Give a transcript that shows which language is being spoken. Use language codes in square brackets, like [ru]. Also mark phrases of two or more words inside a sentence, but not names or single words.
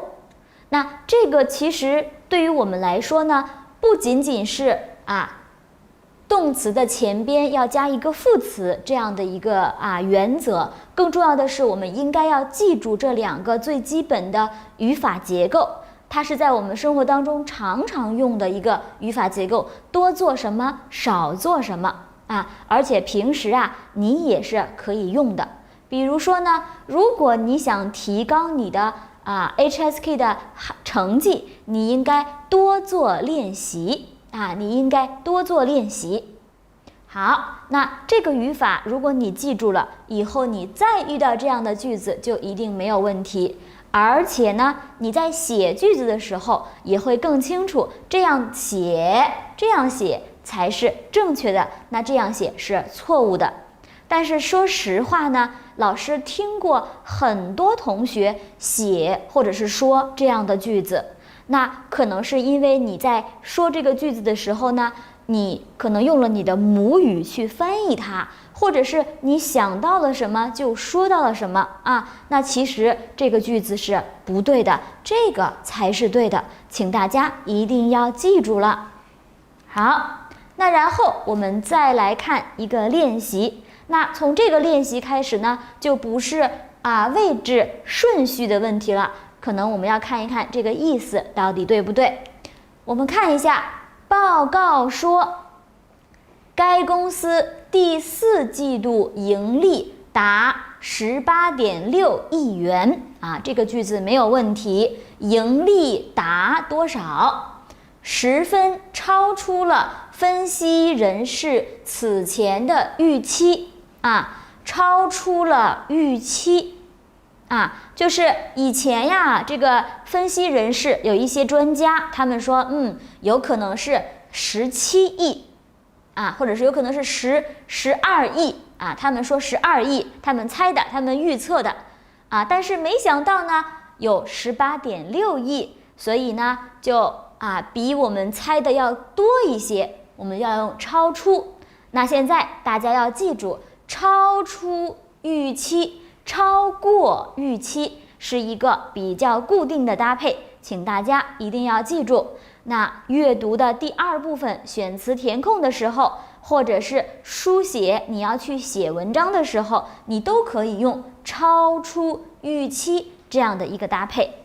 [zh] 那這個其實對於我們來說呢，不僅僅是動詞的前邊要加一個副詞這樣的一個原則，更重要的是我們應該要記住這兩個最基本的語法結構。它是在我們生活當中常常用的一個語法結構，多做什麼，少做什麼而且平時你也是可以用的。比如說呢，如果你想提高你的HSK 的成績，你應該多做練習你應該多做練習。好，那這個語法如果你記住了，以後你再遇到这樣的句子就一定沒有問題。而且呢，你在寫句子的時候也會更清楚，這樣寫才是正確的，那這樣寫是錯誤的。但是說實話呢，老師聽過很多同學寫或者是說這樣的句子，那可能是因為你在說這個句子的時候呢，你可能用了你的母語去翻譯它，或者是你想到了什麼就說到了什麼那其實這個句子是不對的，這個才是對的，請大家一定要記住了。好，那然後我們再來看一個練習。那從這個練習開始呢，就不是位置順序的問題了，可能我們要看一看這個意思到底對不對。我們看一下，報告說該公司第4季度盈利達18.6億元這個句子沒有問題。盈利達多少？十分超出了分析人士此前的預期超出了預期就是以前呀，这個分析人士有一些專家，他們說有可能是17億或者是有可能是12億他們說12億，他們猜的，他們預測的但是沒想到呢有18.6億，所以呢就比我們猜的要多一些，我們要用超出。那現在大家要記住，超出預期，超過預期， 是一個比較固定的搭配，請大家一定要記住。那閱讀的第二部分選詞填空的時候，或者是書寫你要去寫文章的時候，你都可以用超出預期這樣的一個搭配。